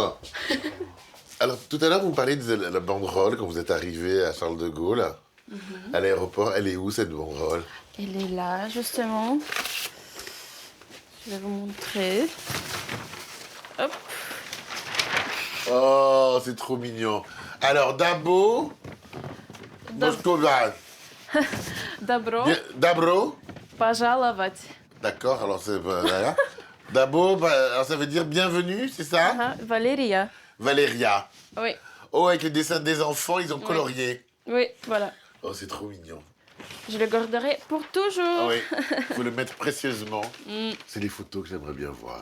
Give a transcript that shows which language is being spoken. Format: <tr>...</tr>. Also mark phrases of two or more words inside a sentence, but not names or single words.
<fr>Alors, tout à l'heure, vous me parliez de la banderole quand vous êtes arrivé à Charles de Gaulle, à l'aéroport. Elle est où, cette banderole? Elle est là, justement. Je vais vous montrer. Hop. Oh, c'est trop mignon. Alors,</fr> <ru>Dabo... Moscova. Добро Dabro. пожаловать.</ru> <fr>D'accord, alors c'est... Voilà. Dabo, alors ça veut dire bienvenue, c'est ça?</fr> <ru>Ага, Valéria. Valéria.</ru> <fr>Oui, Oh, avec les dessins des enfants, ils ont colorié. oui, voilà. Oh, c'est trop mignon. Je le garderai pour toujours. Ah oui, il faut le mettre précieusement. C'est les photos que j'aimerais bien voir.</fr>